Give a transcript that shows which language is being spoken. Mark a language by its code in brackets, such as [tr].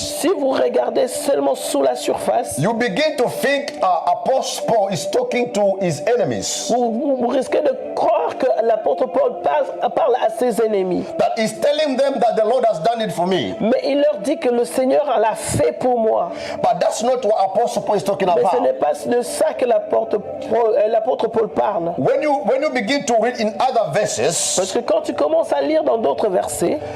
[fr] si vous regardez seulement sous la surface, [en] you begin to think Apostle Paul is talking to his enemies. [fr] vous risquez de croire que l'apôtre Paul parle à ses ennemis. [en] That he's telling them that the Lord has done it for me. [fr] Mais il leur dit que le Seigneur l'a fait pour moi. [en] But that's not what Apostle Paul is talking [fr] Mais ce n'est [en] about. [fr] pas de ça que l'apôtre Paul parle. [en] When you begin to read in other verses, [fr] Parce que quand tu commences à lire dans d'autres versets,